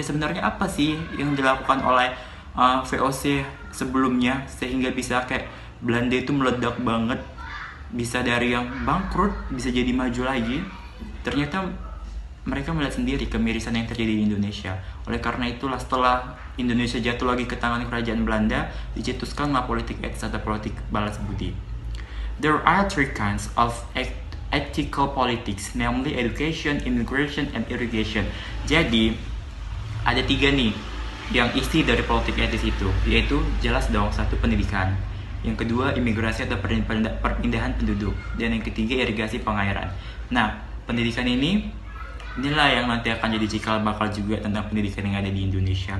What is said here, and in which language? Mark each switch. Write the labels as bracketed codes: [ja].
[id] Sebenarnya apa sih yang dilakukan oleh VOC sebelumnya sehingga bisa kayak Belanda itu meledak banget, bisa dari yang bangkrut bisa jadi maju lagi. Ternyata mereka melihat sendiri kemirisan yang terjadi di Indonesia. Oleh karena itulah setelah Indonesia jatuh lagi ke tangan kerajaan Belanda, dicetuskanlah politik etis atau politik balas budi. [en] There are three kinds of ethical politics, namely education, immigration, and irrigation. [id] Jadi ada 3 nih yang isi dari politik etis itu, yaitu jelas dong, 1 pendidikan, yang kedua imigrasi atau perpindahan penduduk, dan yang ketiga irigasi pengairan. Nah, pendidikan inilah yang nanti akan jadi cikal bakal juga tentang pendidikan yang ada di Indonesia.